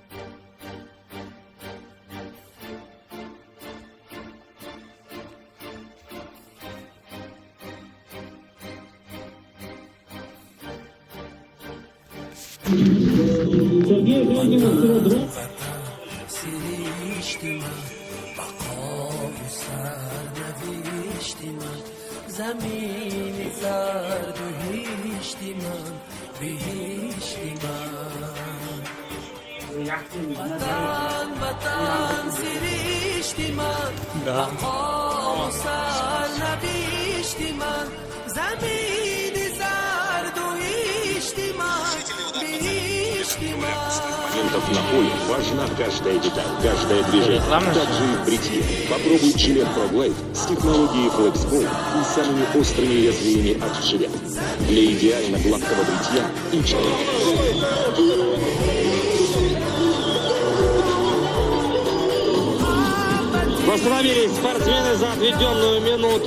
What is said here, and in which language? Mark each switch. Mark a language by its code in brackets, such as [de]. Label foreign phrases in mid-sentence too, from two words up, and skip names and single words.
[ru] Сергей Калинин вперед. [fa] زمین زرد و هیشتی من بهیشتی من وطن وطن سریشتی من مقام و سر نبیشتی من زمین زرد و هیشتی من بهیشتی من [ru] На поле важна каждая деталь, каждое движение. Также и в бритье. Попробуй жилет ProGlide с технологией FlexBall и самыми острыми лезвиями от жилет. Для идеально гладкого бритья и Восстановились спортсмены за отведенную минуту.